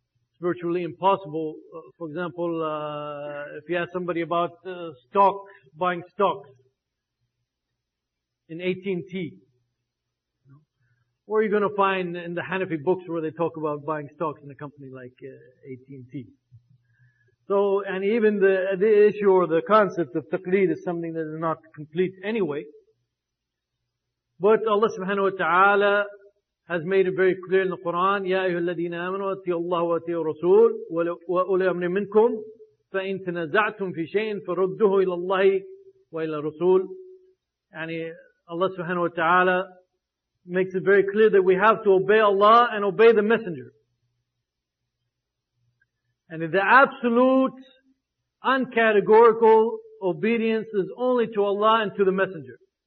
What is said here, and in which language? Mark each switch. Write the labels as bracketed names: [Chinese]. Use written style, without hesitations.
[English] It's virtually impossible. For example, if you ask somebody about stocks, buying stocks in AT&T, where are you going to find in the Hanafi books where they talk about buying stocks in a company like AT&T? So, and even the issue or the concept of taqleed is something that is not complete anyway. But Allah subhanahu wa ta'ala has made it very clear in the Qur'an, [Arabic] يَا أَيُّهَا الَّذِينَ آمَنُوا أَطِيعُوا اللَّهَ وَأَطِيعُوا الرَّسُولَ وَأُولِي الْأَمْرِ مِنْكُمْ فَإِن تَنَازَعْتُمْ فِي شَيْءٍ فَرُدُّوهُ إِلَى اللَّهِ وَإِلَى الرَّسُولِ. [English] Yani Allah subhanahu wa ta'ala makes it very clear that we have to obey Allah and obey the Messenger. And the absolute, uncategorical obedience is only to Allah and to the Messenger.